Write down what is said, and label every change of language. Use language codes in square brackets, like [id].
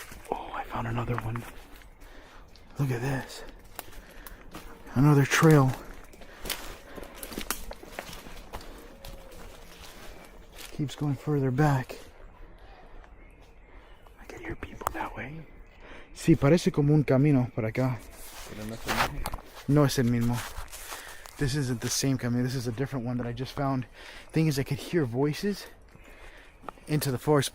[en] Oh, I found another one. Look at this. Another trail. Keeps going further back. I can hear people that way. [es] Sí, parece como un camino por acá. Pero no es el mismo. No es el mismo. [en] This isn't the same camino. This is a different one that I just found. Thing is, I could hear voices into the forest.